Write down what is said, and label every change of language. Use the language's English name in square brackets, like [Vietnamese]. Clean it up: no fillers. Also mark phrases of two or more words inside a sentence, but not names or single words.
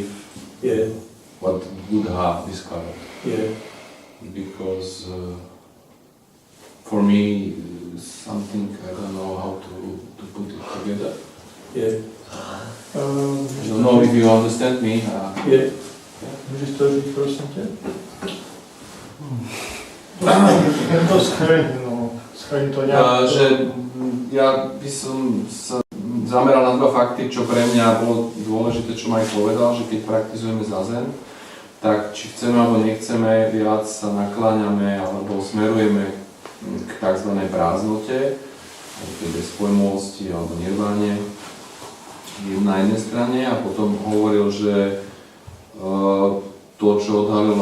[English] Yeah. What Buddha discovered. Yeah. Because for me, something I don't know how to put it together. Yeah. I don't know if you understand me. Yeah. [Czech] Můžeš to říct, prosím tě? To schrň to nějak. [Slovak] Že ja by som sa zameral na dva fakty, čo pre mňa bolo dôležité, čo Mike povedal, že keď praktizujeme Zazen, tak či chceme alebo nechceme, viac sa nakláňame alebo smerujeme k tzv. Prázdnote, tej bezpojmovosti alebo nirváne na jednej strane, a potom hovoril, že to, čo odhalil